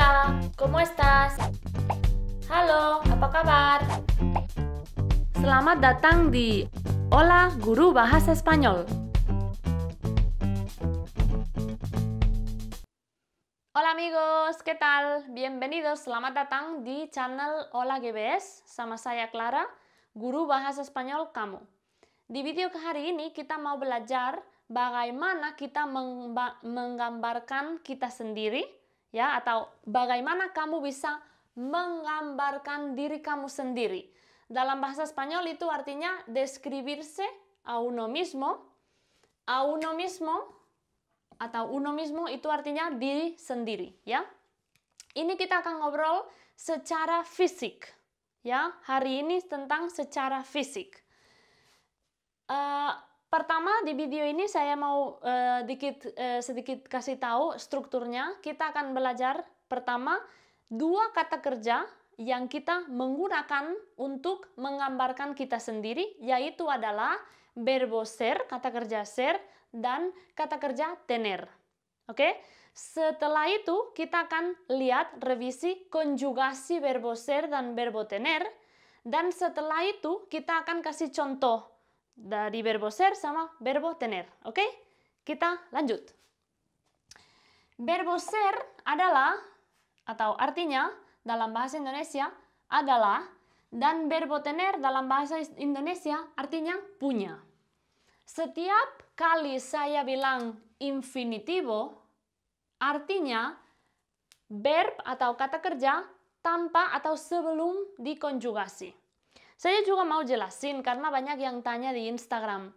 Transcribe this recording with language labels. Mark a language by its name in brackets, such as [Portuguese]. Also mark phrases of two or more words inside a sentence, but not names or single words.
[Spanish] Hola, ¿cómo estás? [Indonesian] Halo, apa kabar? Selamat datang di Hola Guru Bahasa Spanyol. [Spanish] Hola amigos, ¿qué tal? Bienvenidos, [Indonesian] selamat datang di channel Hola GBS. Sama saya Clara, Guru Bahasa Spanyol kamu. Di video hari ini kita mau belajar bagaimana kita menggambarkan kita sendiri, ya, atau bagaimana kamu bisa menggambarkan diri kamu sendiri. Dalam bahasa Spanyol itu artinya [Spanish] describirse a uno mismo. A uno mismo [Indonesian] atau [Spanish] uno mismo [Indonesian] itu artinya diri sendiri, ya. Ini kita akan ngobrol secara fisik, ya. Hari ini tentang secara fisik. Pertama di video ini saya mau sedikit kasih tahu strukturnya. Kita akan belajar pertama dua kata kerja yang kita menggunakan untuk menggambarkan kita sendiri, yaitu adalah [Spanish] verbo ser, [Indonesian] kata kerja ser, dan kata kerja tener. Oke? Setelah itu kita akan lihat revisi konjugasi [Spanish] verbo ser [Indonesian] dan [Spanish] verbo tener, [Indonesian] dan setelah itu kita akan kasih contoh dari [Spanish] verbo ser [Indonesian] sama [Spanish] verbo tener. [Indonesian] Oke? Kita lanjut. [Spanish] Verbo ser [Indonesian] adalah, atau artinya dalam bahasa Indonesia adalah, dan [Spanish] verbo tener [Indonesian] dalam bahasa Indonesia artinya punya. Setiap kali saya bilang infinitivo, artinya verb atau kata kerja tanpa atau sebelum dikonjugasi. Saya juga mau jelasin karena banyak yang tanya di Instagram.